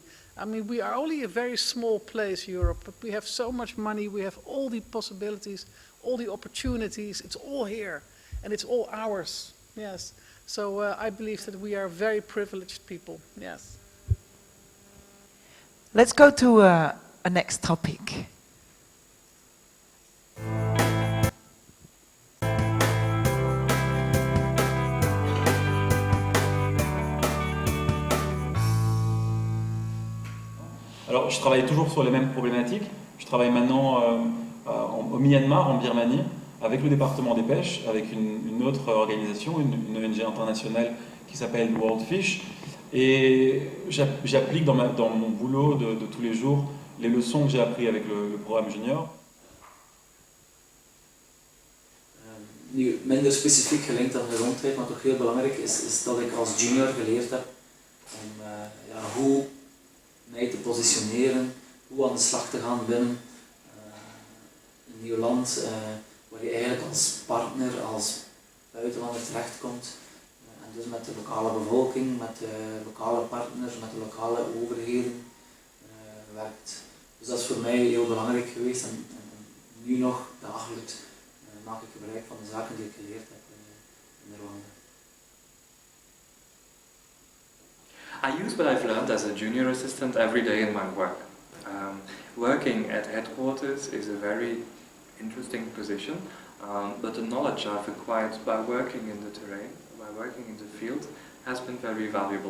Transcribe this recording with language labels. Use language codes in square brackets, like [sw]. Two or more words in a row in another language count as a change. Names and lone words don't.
[en] I mean, we are only a very small place, Europe, but we have so much money, we have all the possibilities, all the opportunities, it's all here, and it's all ours, yes. So I believe that we are very privileged people, yes. Let's go to a next topic. [fr] Alors, je travaille toujours sur les mêmes problématiques. Je travaille maintenant au Myanmar, en Birmanie, avec le département des pêches, avec une autre organisation, une ONG internationale qui s'appelle World Fish. Et j'applique dans mon boulot de tous les jours les leçons que j'ai apprises avec le programme junior. [nl] Nu, minder specifiek gelinkt aan gezondheid, maar toch heel belangrijk is dat ik als junior geleerd heb om hoe mij te positioneren, hoe aan de slag te gaan binnen een nieuw land waar je eigenlijk als partner, als buitenlander terechtkomt. En dus met de lokale bevolking, met de lokale partners, met de lokale overheden werkt. Dus dat is voor mij heel belangrijk geweest en nu nog dagelijks maak ik gebruik van de zaken die ik geleerd heb in Rwanda. [en] I use what I've learned as a junior assistant every day in my work. Working at headquarters is a very interesting position, but the knowledge I've acquired by working in the terrain, by working in the field, has been very valuable.